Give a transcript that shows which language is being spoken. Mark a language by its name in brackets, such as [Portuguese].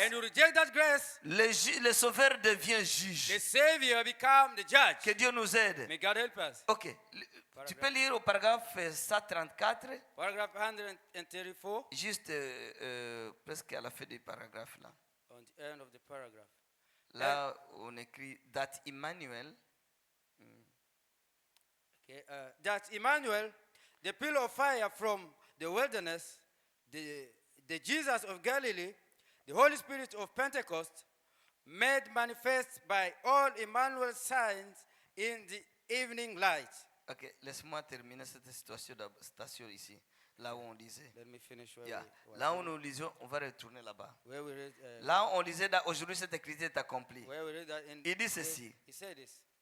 [English] and you reject that grace, [French] le sauveur devient [English] the [French] juge. [English] Savior become the judge. [French] Que Dieu nous aide. [English] May God help us. Ok. [French] Tu peux lire au paragraphe 134, [English] Paragraph 134 [French] juste presque à la fin du paragraphe là. [English] on the end of the paragraph. [French] Là, on écrit [English] that Emmanuel, Okay, that Emmanuel, the pillar of fire from the wilderness, the Jesus of Galilee, the Holy Spirit of Pentecost, made manifest by all Emmanuel's signs in the evening light. [French] ok, laisse-moi terminer cette station ici, là où on lisait. [English] Let me finish where, Yeah. we, [French] Là où nous lisions, on va retourner là-bas. [English] where we read. [French] Là où on lisait, aujourd'hui cette écriture est accomplie. [English] Where we read that in, [French] Il dit ceci. [English] He said this.